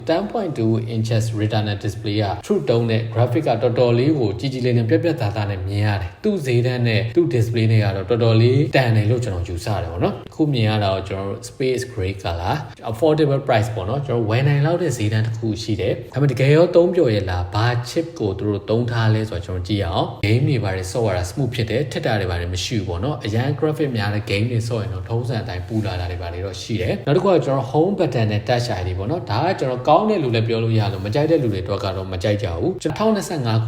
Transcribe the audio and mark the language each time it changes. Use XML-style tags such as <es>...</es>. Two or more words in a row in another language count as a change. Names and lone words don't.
<en>10.2 inches retina display</en> <my>က True Tone နဲ့ graphic ကတော်တော်လေးကိုကြီးကြီးလေးနဲ့ပြက်ပြက်သားသားနဲ့မြင်ရတယ်သူ့ဈေးတန်းနဲ့သူ့ display နဲ့ကတော့တော်တော်လေးတန်တယ်လို့ကျွန်တော်ယူဆတယ်ပေါ့နော်ခုမြင်ရတာတော့ကျွန်တော်တို့</my> <en>space gray color affordable price</en> <my>ပေါ့နော်ကျွန်တော်ဝယ်နိုင်လောက်တဲ့ဈေးတန်း တစ်ခုရှိတယ်ဒါပေမဲ့တကယ်ရောသုံးပြော်ရလားဘာ chip ကိုသူတို့သုံးထားလဲဆိုတော့ကျွန်တော်ကြည့်ရအောင် game တွေပါတယ်ဆော့ရတာ smooth ဖြစ်တယ်ထက်တာတွေပါတယ်မရှိဘူးပေါ့နော်အရန် graphic များတဲ့ game တွေဆော့ရင်တော့ထုံးစံအတိုင်းပူလာ တာတွေပါတယ်တော့ရှိတယ်နောက်တစ်ခုကကျွန်တော်</my> <en>home button</en> <my>နဲ့</my> <en>touch ID</en> <my>ပေါ့နော်ဒါကကျွန်တော်ကောင်းတဲ့လူလည်းပြောလို့ရလို့မကြိုက်တဲ့လူတွေတော့ကတော့မကြိုက်ကြဘူးကျွန်တော်2025</my>